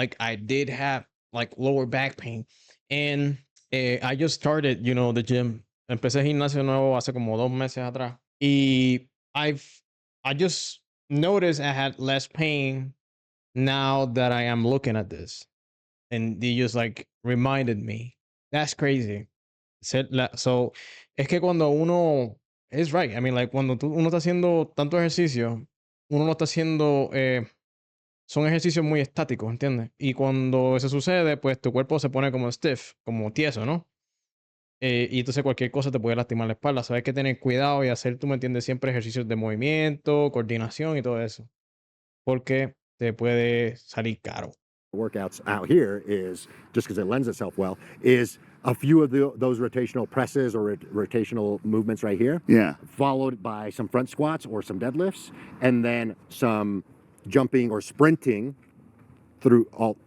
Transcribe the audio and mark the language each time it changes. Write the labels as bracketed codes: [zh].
[en] I did have lower back pain, and I just started, the gym. [es] Empecé gimnasio nuevo hace como 2 meses atrás, y [en] I just noticed I had less pain now that I am looking at this. And they just reminded me. That's crazy. So, [es] es que cuando uno, [en] it's right. I mean, [es] cuando uno está haciendo tanto ejercicio, uno no está haciendo son ejercicios muy estáticos, ¿entiendes? Y cuando eso sucede, pues tu cuerpo se pone como stiff, como tieso, ¿no? Y entonces cualquier cosa te puede lastimar la espalda. So hay que tener cuidado y hacer, tú me entiendes, siempre ejercicios de movimiento, coordinación y todo eso. Porque te puede salir caro. [en] Workouts out here is, just because it lends itself well, is a few of those rotational presses or rotational movements right here. Yeah. Followed by some front squats or some deadlifts, and then some jumping or sprinting through all.